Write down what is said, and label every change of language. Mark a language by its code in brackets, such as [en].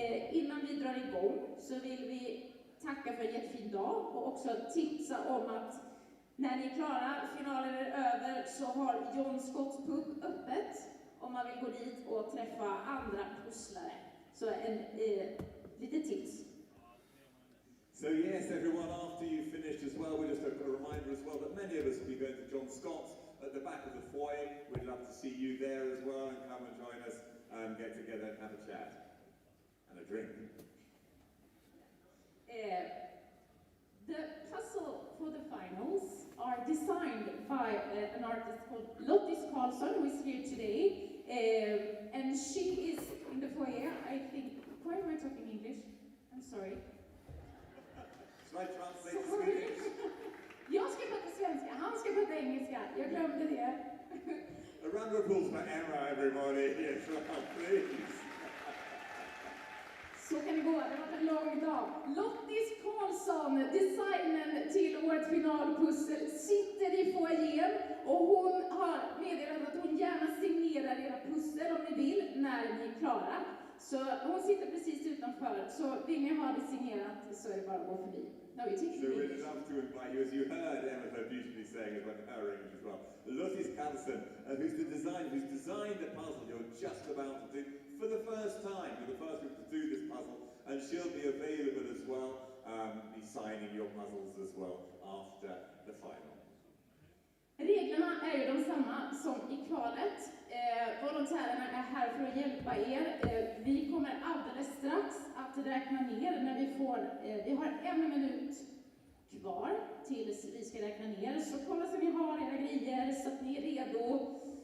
[sv] Innan vi drar igång så vill vi tacka för en jättefin dag och också tipsa om att när ni är klara, finalen är över, så har John Scotts pub öppet om man vill gå dit och träffa andra pusslare. Så en lite tips. [en] So yes, everyone, after you finished as well, we just have a reminder as well that many of us will be going to John Scott's at the back of the foyer. We'd love to see you there as well, and come and join us and get together and have a chat and a drink. The puzzle for the finals are designed by an artist called Lottis Karlsson, who is here today, and she is in the foyer. I think. Why am I talking English? I'm sorry. Shall I translate to Swedish? [sv] Jag ska prata svenska, han ska prata engelska. Jag glömde det. [en] A round of applause for Emma, everybody. Yes, please. [sv] Så kan det gå, det har varit en lång dag. Lottis Karlsson, designen till vårt finalpussel, sitter i foajén och hon har meddelat att hon gärna signerar era pussel om ni vill när ni är klara. Så hon sitter precis utanför, så vill ni ha det signerat så är det bara att gå förbi. [en] No, so we'd love to invite you, as you heard Emma so beautifully saying as well in her English as well, Lottis Karlsson, who's designed the puzzle you're just about to do for the first time. You're the first group to do this puzzle, and she'll be available as well, be signing your puzzles as well after the final. [sv] Reglerna är ju de samma som i kvalet. Volontärerna är här för att hjälpa er. Vi kommer alldeles strax att räkna ner när vi har 1 minut kvar tills vi ska räkna ner. Så kolla så ni har era grejer så att ni är redo.